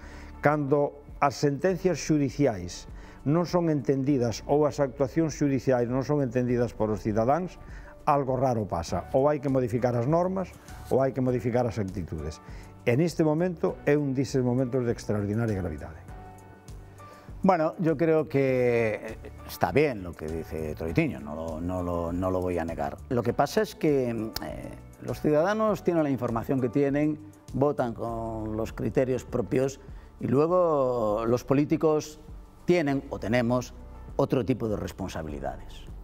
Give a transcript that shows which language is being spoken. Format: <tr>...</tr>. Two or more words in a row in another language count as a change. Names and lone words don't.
<gl>Cando as sentencias xudiciais non son entendidas ou as actuacións xudiciais non son entendidas por os cidadáns, algo raro pasa. Ou hai que modificar as normas ou hai que modificar as actitudes. En este momento é un deses momentos de extraordinaria gravidade.</gl> <es>Bueno, yo creo que está bien lo que dice Troitiño, no lo voy a negar. Lo que pasa es que los ciudadanos tienen la información que tienen, votan con los criterios propios y luego los políticos tienen o tenemos otro tipo de responsabilidades.</es>